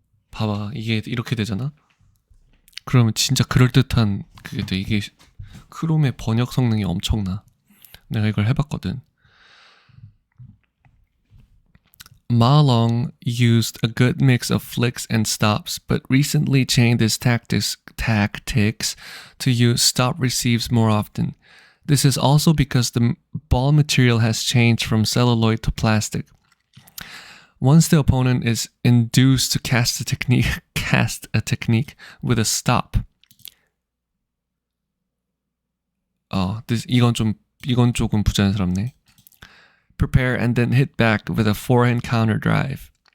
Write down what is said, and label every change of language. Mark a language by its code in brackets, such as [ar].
[ko] 봐봐, 이게 이렇게 되잖아? 그러면 진짜 그럴듯한 그게 돼. 이게 크롬의 번역 성능이 엄청나. 내가 이걸 해봤거든. [en] Ma Long used a good mix of flicks and stops, but recently changed his tactics to use stop receives more often. This is also because the ball material has changed from celluloid to plastic. Once the opponent is induced to cast a technique with a stop. [ko] 이건 조금 부자연스럽네. [en] Prepare and then hit back with a forehand counter drive.